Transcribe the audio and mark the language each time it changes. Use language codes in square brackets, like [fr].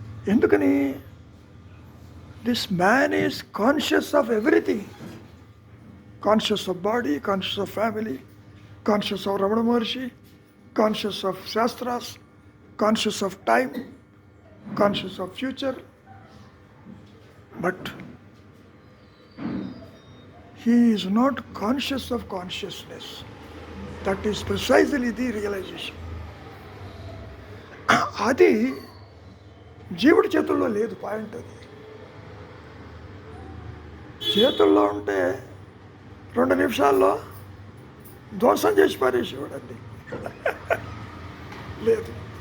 [te] ఎందుకని? [en] This man is conscious of everything. Conscious of body, conscious of family, conscious of Ramana Maharshi, conscious of shastras, conscious of time, conscious of future. But he is not conscious of consciousness. That is precisely the realization. [te] అది జీవుడి చేతుల్లో లేదు. Point అది చేతుల్లో ఉంటే 2 నిమిషాల్లో ధ్వంసం చేసి పారేసేవాడండి. లేదు.